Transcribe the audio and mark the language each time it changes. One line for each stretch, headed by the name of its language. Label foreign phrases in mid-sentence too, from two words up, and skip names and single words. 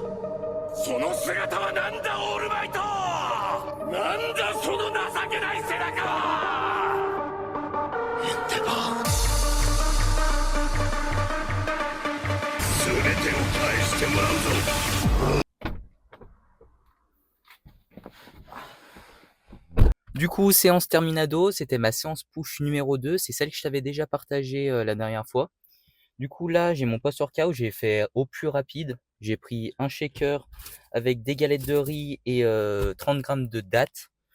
Japanese: その姿はなんだオールマイト。なんだその情けない背中は。エンデバー全てを返してもらうぞ。
French: Du coup, séance terminado, c'était ma séance push numéro 2, c'est celle que je t'avais déjà partagée la dernière fois. Du coup, là, j'ai mon post-workout, j'ai fait au plus rapide. J'ai pris un shaker avec des galettes de riz et 30 grammes de dattes.